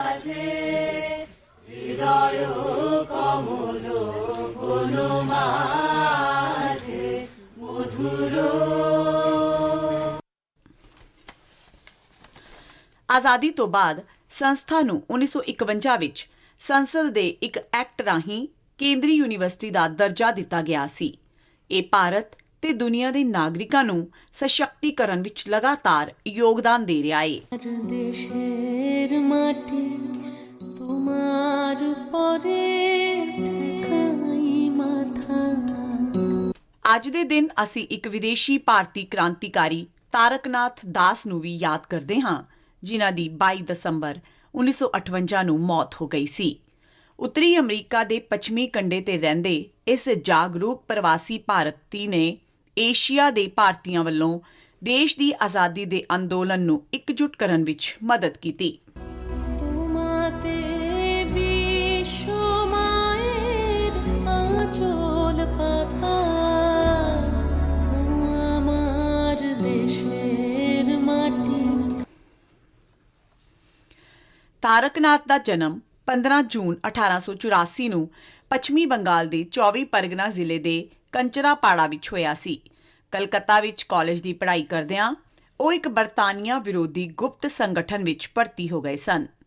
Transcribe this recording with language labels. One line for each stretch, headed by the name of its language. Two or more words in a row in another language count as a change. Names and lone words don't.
Punjabi: ਆਜ਼ਾਦੀ ਤੋਂ ਬਾਅਦ ਸੰਸਥਾ ਨੂੰ 1951 ਵਿੱਚ ਸੰਸਦ ਦੇ ਇੱਕ ਐਕਟ ਰਾਹੀਂ ਕੇਂਦਰੀ ਯੂਨੀਵਰਸਿਟੀ ਦਾ ਦਰਜਾ ਦਿੱਤਾ ਗਿਆ ਸੀ। ਇਹ ਭਾਰਤ ਤੇ ਦੁਨੀਆ ਦੇ ਨਾਗਰਿਕਾਂ ਨੂੰ ਸਸ਼ਕਤੀਕਰਨ ਵਿੱਚ ਲਗਾਤਾਰ ਯੋਗਦਾਨ ਦੇ ਰਿਹਾ ਹੈ।
Bangla: দেশের মাটি তোমার পরে ঠেকাই মাথা।
Punjabi: ਅੱਜ ਦੇ ਦਿਨ ਅਸੀਂ ਇੱਕ ਵਿਦੇਸ਼ੀ ਭਾਰਤੀ ਕ੍ਰਾਂਤੀਕਾਰੀ ਤਾਰਕਨਾਥ ਦਾਸ ਨੂੰ ਵੀ ਯਾਦ ਕਰਦੇ ਹਾਂ, ਜਿਨ੍ਹਾਂ ਦੀ 22 ਦਸੰਬਰ 1958 ਨੂੰ ਮੌਤ ਹੋ ਗਈ ਸੀ। ਉੱਤਰੀ ਅਮਰੀਕਾ ਦੇ ਪੱਛਮੀ ਕੰਢੇ ਤੇ ਰਹਿੰਦੇ ਇਸ ਜਾਗਰੂਕ ਪ੍ਰਵਾਸੀ ਭਾਰਤੀ ਨੇ ਏਸ਼ੀਆ ਦੇ ਭਾਰਤੀਆਂ ਵੱਲੋਂ ਦੇਸ਼ ਦੀ ਆਜ਼ਾਦੀ ਦੇ ਅੰਦੋਲਨ ਨੂੰ ਇਕਜੁੱਟ ਕਰਨ ਵਿੱਚ ਮਦਦ ਕੀਤੀ।
Bangla: তোমাতে বিশ্ব মায়ের আঁচল পাতা, আমার দেশের মাটি।
Punjabi: ਤਾਰਕਨਾਥ ਦਾ ਜਨਮ 15 ਜੂਨ 1884 ਨੂੰ ਪੱਛਮੀ ਬੰਗਾਲ ਦੇ 24 ਪਰਗਨਾ ਜ਼ਿਲ੍ਹੇ ਦੇ ਕੰਚਰਾਪਾੜਾ ਵਿੱਚ ਹੋਇਆ ਸੀ। ਕਲਕੱਤਾ ਵਿੱਚ ਕਾਲਜ ਦੀ ਪੜ੍ਹਾਈ ਕਰਦਿਆਂ ਉਹ ਇੱਕ ਬਰਤਾਨੀਆ ਵਿਰੋਧੀ ਗੁਪਤ ਸੰਗਠਨ ਵਿੱਚ ਭਰਤੀ ਹੋ ਗਏ ਸਨ।